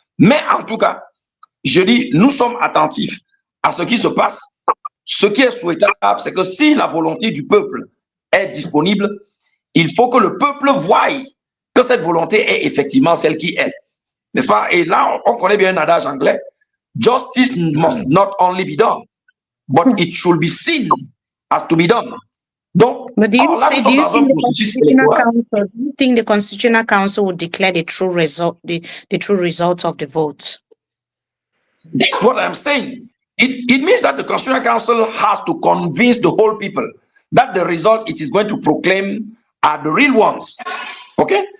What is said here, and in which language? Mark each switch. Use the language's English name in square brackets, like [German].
[French] Mais en tout cas, je dis, nous sommes attentifs à ce qui se passe. Ce qui est souhaitable, c'est que si la volonté du peuple est disponible, il faut que le peuple voie que cette volonté est effectivement celle qui est. N'est-ce pas? Et là, on connaît bien un adage anglais. [English] Justice must not only be done, but it should be seen as to be done. [French] Donc, là, nous sommes dans un processus électoral. [English] Do you think the Constitutional Council will declare the true result, the true results of the vote? That's what I'm saying. It means that the Constitutional Council has to convince the whole people that the results it is going to proclaim are the real ones. Okay?